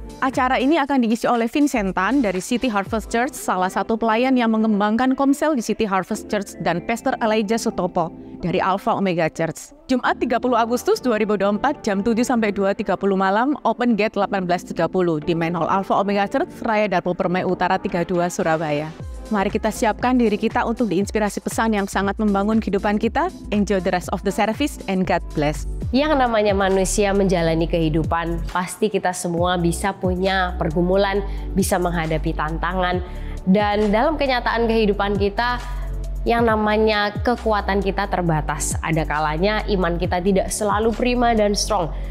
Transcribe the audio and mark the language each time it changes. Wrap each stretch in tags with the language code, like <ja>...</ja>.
<id>Acara ini akan diisi oleh Vincentan dari City Harvest Church, salah satu pelayan yang mengembangkan komsel di City Harvest Church, dan Pastor Elijah Sutopo dari Alpha Omega Church. Jumat 30 Agustus 2024 jam 7 sampai 2.30 malam, open gate 18.30 di Main Hall Alpha Omega Church, Raya Darpo Permai Utara 32 Surabaya. Mari kita siapkan diri kita untuk diinspirasi pesan yang sangat membangun kehidupan kita.</id> <en>Enjoy the rest of the service and God bless.</en> <id>Yang namanya manusia menjalani kehidupan, pasti kita semua bisa punya pergumulan, bisa menghadapi tantangan. Dan dalam kenyataan kehidupan kita, yang namanya kekuatan kita terbatas. Ada kalanya iman kita tidak selalu prima dan strong.</id>